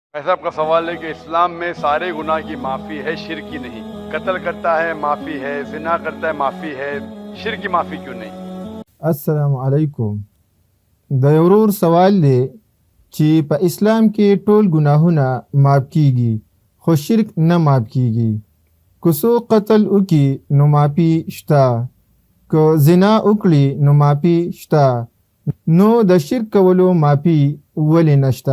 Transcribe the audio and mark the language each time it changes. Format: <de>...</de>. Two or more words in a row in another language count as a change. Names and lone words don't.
<ur>ایسا آپکا سوال ہے کہ اسلام میں سارے گناہ کی معافی ہے، شرک کی نہیں. قتل کرتا ہے معافی ہے، زنا کرتا ہے معافی ہے، شرک کی معافی کیوں نہیں?</ur> <ar>السلام علیکم.</ar> <ps>د یو ورور سوال دی چې په اسلام کې ټول ګناهونه معاف کیږي خو شرک نه معاف کیږي. که څوک قتل وکړي نو معافي شته، که زنا وکړي نو معافي شته، نو د شرک کولو معافي ولې نشته؟</ps>